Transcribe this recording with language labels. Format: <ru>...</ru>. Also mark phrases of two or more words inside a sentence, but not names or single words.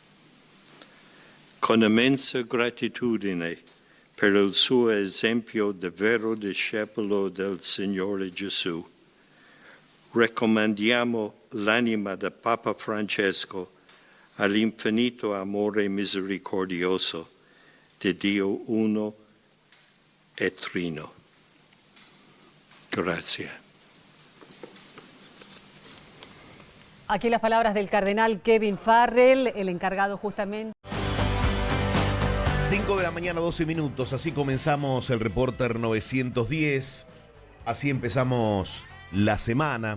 <it>Con immensa gratitudine per il suo esempio di vero discepolo del Signore Gesù, raccomandiamo l'anima del Papa Francesco all'infinito amore misericordioso di Dio uno e trino. Grazie.</it> <es>Aquí las palabras del cardenal Kevin Farrell, el encargado justamente. 5 de la mañana, 12 minutos. Así comenzamos el Reporter 910. Así empezamos la semana.</es>